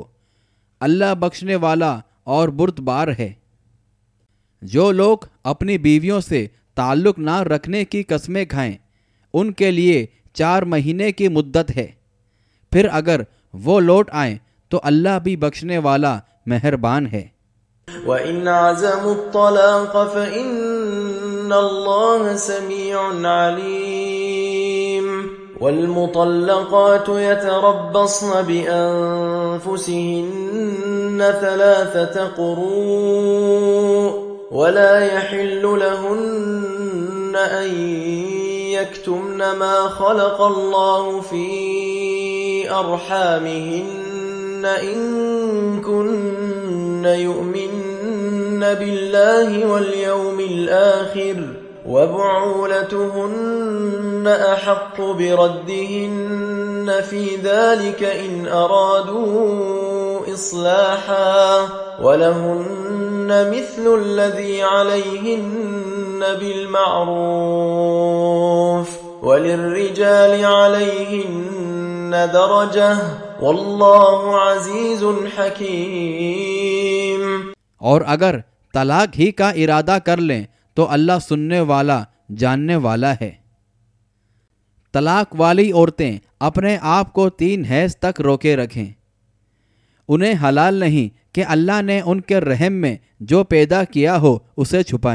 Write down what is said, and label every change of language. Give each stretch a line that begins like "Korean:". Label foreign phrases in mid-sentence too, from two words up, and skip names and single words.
Hindi: अल्लाह बख्शने वाला और बुर्दबार है। जो लोग अपनी बीवियों से ताल्लुक़ ना रखने की कस्में खाएं, उनके लिए 4 महीने की मुद्दत है। फिर अगर वो लौट आएं तो अल्लाह भी बख्शने वाला मेहरबान है।
Arabic: وإن عزموا الطلاق فإن الله سميع عليم. والمطلقات يتربصن بأنفسهن 3 قروء ولا يحل لهن أن يكتمن ما خلق الله في أرحامهن إن كن يؤمن بالله واليوم الآخر وبعولتهن أحق بردهن في ذلك إن أرادوا إصلاحا ولهن مثل الذي عليهن بالمعروف وللرجال عليهن درجة والله عزيز حكيم।
Hindi: और अगर तलाक ही का इरादा कर लें तो अल्लाह सुनने वाला जानने वाला है। तलाक वाली औरतें अपने आप को 3 हैज़ तक रोके रखें। उन्हें हलाल नहीं कि अल्लाह ने उनके रहम में जो पैदा किया हो उसे छुपाएं।